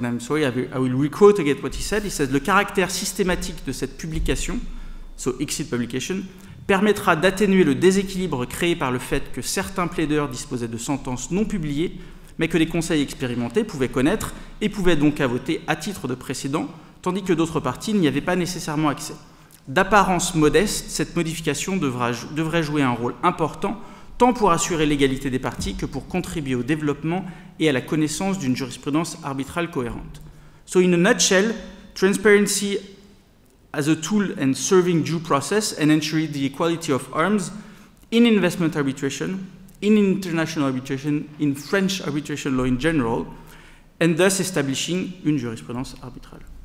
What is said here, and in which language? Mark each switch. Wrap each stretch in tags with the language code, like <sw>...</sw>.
<en>And I'm sorry, I will requote again what he said. He says,</en> <fr>le caractère systématique de cette publication,</fr> <en>so ICSID publication,</en> <fr>permettra d'atténuer le déséquilibre créé par le fait que certains plaideurs disposaient de sentences non publiées, mais que les conseils expérimentés pouvaient connaître et pouvaient donc voter à titre de précédent, tandis que d'autres parties n'y avaient pas nécessairement accès. D'apparence modeste, cette modification devrait jouer un rôle important, tant pour assurer l'égalité des parties que pour contribuer au développement et à la connaissance d'une jurisprudence arbitrale cohérente.</fr> <en>So in a nutshell, transparency as a tool and serving due process and ensuring the equality of arms in investment arbitration, in international arbitration, in French arbitration law in general, and thus establishing</en> <fr>une jurisprudence arbitrale.</fr>